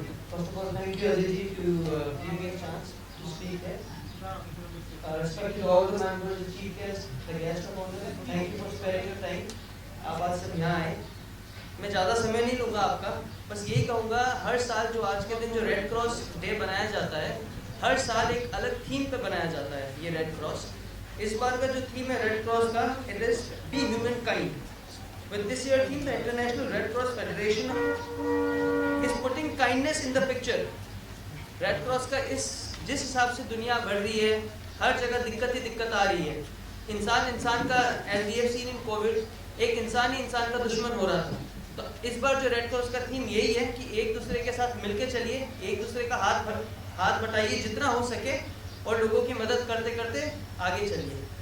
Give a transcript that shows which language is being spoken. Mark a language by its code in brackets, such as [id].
[en] First of all, thank you Ajay to giving me a chance to speak here. Respect to all the members, the chief guests, the guest of honor. Thank you for sparing your time. [hi] आप आज सब यहाँ आए। मैं ज़्यादा समय नहीं लूँगा आपका, बस यही कहूँगा हर साल जो आज के दिन जो रेड क्रॉस डे बनाया जाता है, हर साल एक अलग थीम पे बनाया जाता है ये रेड क्रॉस। इस बार का जो थीम है रेड क्रॉस का, [en] It is be human kind. With this year theme, the International Red Cross Federation is putting kindness in the picture. [hi] Red Cross का जिस हिसाब से दुनिया बढ़ रही है, हर जगह दिक्कत ही दिक्कत आ रही है। इंसान का [en] as we have seen in COVID, [hi] एक इंसान ही इंसान का दुश्मन हो रहा था। तो इस बार जो रेड क्रॉस का थीम यही है कि एक दूसरे के साथ मिलके चलिए, एक दूसरे का हाथ बटाइए जितना हो सके और लोगों की मदद करते करते आगे चलिए।